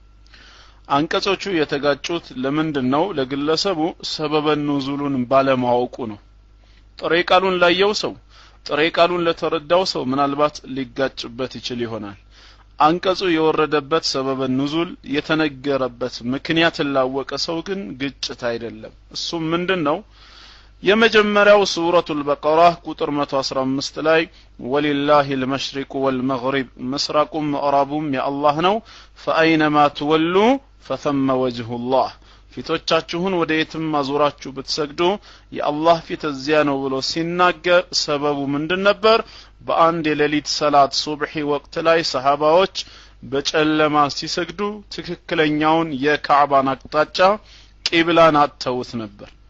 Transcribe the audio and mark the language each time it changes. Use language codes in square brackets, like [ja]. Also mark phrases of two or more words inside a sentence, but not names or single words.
[am] አንቀጾቹ የተጋጩት ለምንድነው ለግለሰቡ [ar] سبب نزوله [am] ባለማወቁ ነው ጥሬ ቃሉን ላየው ሰው ጥሬ ቃሉን ለተረዳው ሰው ምናልባት ሊጋጭበት ይችል ይሆናል አንቀጹ የወረደበት [ar] سبب نزول [am] የተነገረበት ምክንያት ላወቀ ሰው ግን ግጭት አይደለም እሱም ምንድነው የመጀመሪያው ሱረቱል በቀራ ቁጥር 115 ላይ [ar] ولله المشرق والمغرب [am] ምስራቁም ምዕራቡም የአላህ ነው [ar] فأينما تولوا فثم وجه الله [am] ፊቶቻችሁን ወደ የትም አዙራችሁ ብትሰግዱ የአላህ ፊት እዚያ ነው ብሎ ሲናገር ሰበቡ ምንድን ነበር በአንድ የሌሊት ሰላት ሱብሂ ወቅት ላይ ሰሃባዎች በጨለማ ሲሰግዱ ትክክለኛውን የካዕባን አቅጣጫ ቂብላን አጥተውት ነበር